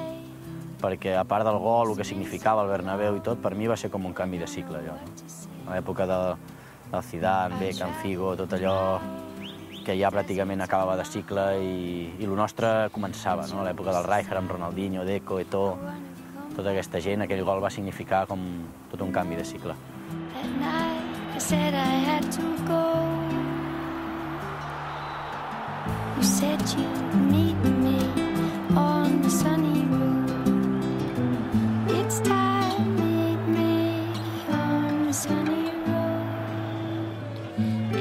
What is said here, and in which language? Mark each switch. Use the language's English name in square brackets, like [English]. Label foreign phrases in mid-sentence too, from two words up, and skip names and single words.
[Catalan] Perquè, a part del gol, el que significava el Bernabéu i tot, per mi va ser com un canvi de cicle, allò. A l'època del Zidane, Beckham, Figo, tot allò que ja pràcticament acabava de cicle i el nostre començava, no? A l'època del Rijkaard, amb Ronaldinho, Deco, Eto'o, tota aquesta gent, aquell gol va significar com tot un canvi de cicle. [English] That night I said I had to go. You said you'd meet me on the sunny road. It's time, meet me on the sunny road.